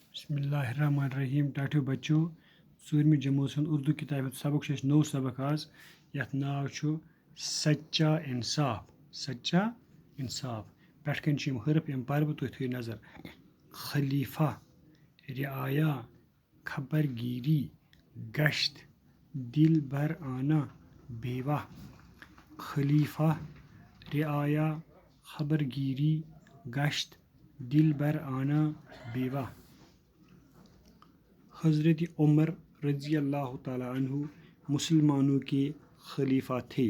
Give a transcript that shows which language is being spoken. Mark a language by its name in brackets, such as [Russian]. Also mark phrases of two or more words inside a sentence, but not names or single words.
[Arabic] بسم اللہ الرحمن الرحیم [Kashmiri] ٹاٹھیو بچو ژوٗرمہِ جمٲژ ہُنٛد اردوٗ کِتابہِ ہُنٛد سبق چھُ اَسہِ نوٚو سبق آز یَتھ ناو چھُ سچا اِنصاف سچا اِنصاف پٮ۪ٹھٕ کَنۍ چھِ یِم حرف یِم پَرٕ بہٕ تُہۍ تھٲیِو نظر [Urdu] خلیفہ رعایا خبر گیری گشت دل بر آنا بیوہ خلیفہ رعایا خبر گیری گشت دل بر آنا بیوہ حضرت عمر رضی اللہ تعالیٰ عنہ مسلمانوں کے خلیفہ تھے۔